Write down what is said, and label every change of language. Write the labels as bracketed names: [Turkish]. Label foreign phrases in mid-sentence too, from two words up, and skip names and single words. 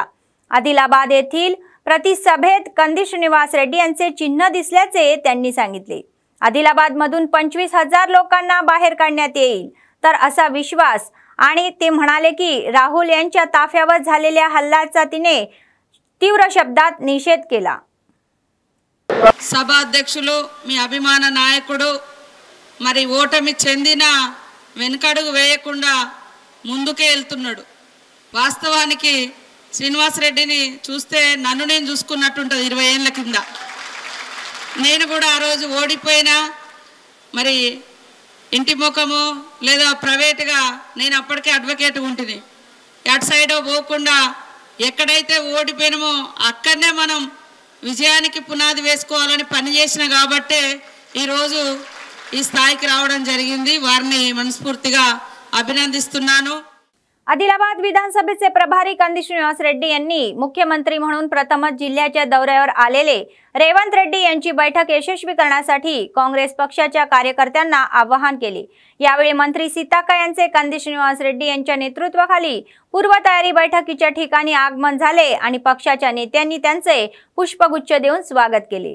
[Marathi] आदिलाबाद येथील प्रतिसभेत कंदी श्रीनिवास रेड्डी यांचे चिन्ह दिसल्याचे त्यांनी सांगितले। आदिलाबाद मधून 25,000 लोकांना बाहेर काढण्यात येईल तर असा विश्वास, आणि ते म्हणाले की राहुल यांच्या ताफ्यावर झालेल्या हल्ल्याचा तिने तीव्र शब्दात निषेध केला। [Telugu] సభాధ్యక్షులు మీ అభిమాన నాయకుడు మరి ఓటమి చెందిన వెనకడుగు వేయకుండా ముందుకే వెళ్తున్నాడు। వాస్తవానికి శ్రీనివాస్ రెడ్డిని చూస్తే నన్ను నేను చూసుకున్నట్టుంటది। 20 ఏళ్ల కింద నేను కూడా ఆ రోజు ఓడిపోయినా మరి ఇంటి ముఖము లేదా ప్రైవేట్గా నేను అప్పటికే అడ్వకేట్ ఉంటిని, అటు సైడ్ పోకుండా ఎక్కడైతే ఓడిపోయినామో అక్కడనే మనం విజయానికి పునాది వేసుకోవాలని పనిచేసిన కాబట్టే ఈరోజు ఈ స్థాయికి రావడం జరిగింది। వారిని మనస్ఫూర్తిగా అభినందిస్తున్నాను। [Marathi] आदिलाबाद विधानसभेचे प्रभारी कंदी श्रीनिवास रेड्डी यांनी मुख्यमंत्री म्हणून प्रथमच जिल्ह्याच्या दौऱ्यावर आलेले रेवंत रेड्डी यांची बैठक यशस्वी करण्यासाठी काँग्रेस पक्षाच्या कार्यकर्त्यांना आवाहन केले। यावेळी मंत्री सीताक्का यांचे कंदी श्रीनिवास रेड्डी यांच्या नेतृत्वाखाली पूर्वतयारी बैठकीच्या ठिकाणी आगमन झाले आणि पक्षाच्या नेत्यांनी त्यांचे पुष्पगुच्छ देऊन स्वागत केले।